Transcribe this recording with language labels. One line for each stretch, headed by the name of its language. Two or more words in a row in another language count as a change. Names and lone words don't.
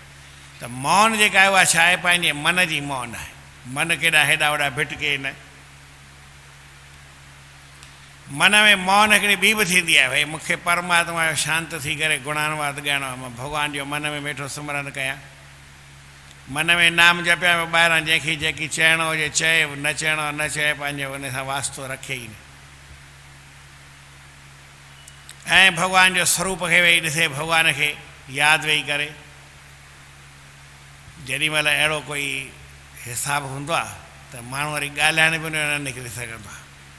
Sindhi: त मौन जेका आहे उहा छा आहे, पंहिंजे मन जी मौन आहे। मन केॾा हेॾा होॾा भिटके न, मन में मौन हिकिड़ी ॿी बि थींदी आहे, भई मूंखे परमात्मा जो शांत थी करे गुणानुवाद ॻाइणो आहे, मां भॻवान जो मन में वेठो सिमरन कयां, मन में नाम जपिया, ॿाहिरां जंहिंखे जेकी चइणो हुजे चए, न चइणो न चए, पंहिंजो उन सां वास्तो रखे ई न, ऐं भॻवान जो स्वरूप खे वेही ॾिसे, भॻवान खे यादि वेही करे। जेॾी महिल अहिड़ो कोई हिसाबु हूंदो आहे त माण्हू वरी ॻाल्हाइण बि न निकिरी सघंदो आहे।